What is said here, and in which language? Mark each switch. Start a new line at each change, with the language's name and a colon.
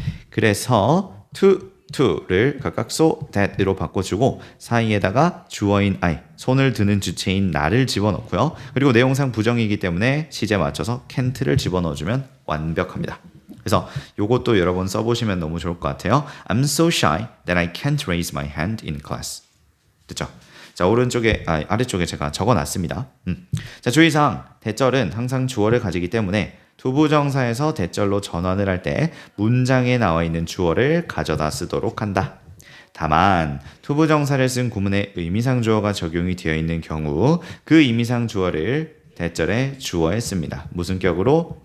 Korean: 그래서 to를 각각 so, that으로 바꿔주고 사이에다가 주어인 I, 손을 드는 주체인 나를 집어넣고요. 그리고 내용상 부정이기 때문에 시제 맞춰서 can't를 집어넣어주면 완벽합니다. 그래서 요것도 여러 번 써보시면 너무 좋을 것 같아요.
English: I'm so shy that I can't raise my hand in class.
Korean: 됐죠? 자, 아래쪽에 제가 적어놨습니다. 자, 주의사항, 대절은 항상 주어를 가지기 때문에 투부정사에서 대절로 전환을 할 때 문장에 나와 있는 주어를 가져다 쓰도록 한다. 다만 투부정사를 쓴 구문에 의미상 주어가 적용이 되어 있는 경우 그 의미상 주어를 대절에 주어에 씁니다. 무슨 격으로?